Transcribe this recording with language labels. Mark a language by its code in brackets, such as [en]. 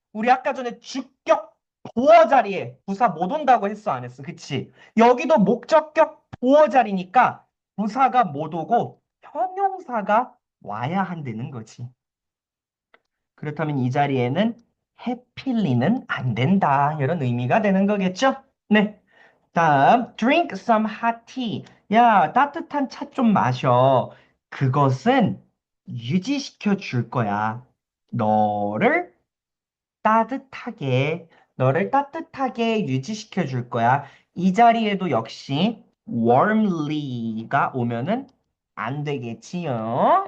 [ko] 우리 아까 전에 주격 보어 자리에 부사 못 온다고 했어, 안 했어? 그치? 여기도 목적격 보어 자리니까 부사가 못 오고 형용사가 와야 한다는 거지. 그렇다면 이 자리에는 해필리는 안 된다. 이런 의미가 되는 거겠죠? 네. [en] 다음, drink some hot tea. [ko] 야, 따뜻한 차 좀 마셔. 그것은 유지시켜 줄 거야. 너를 따뜻하게, 너를 따뜻하게 유지시켜 줄 거야. 이 자리에도 역시 warmly가 오면은 안 되겠지요.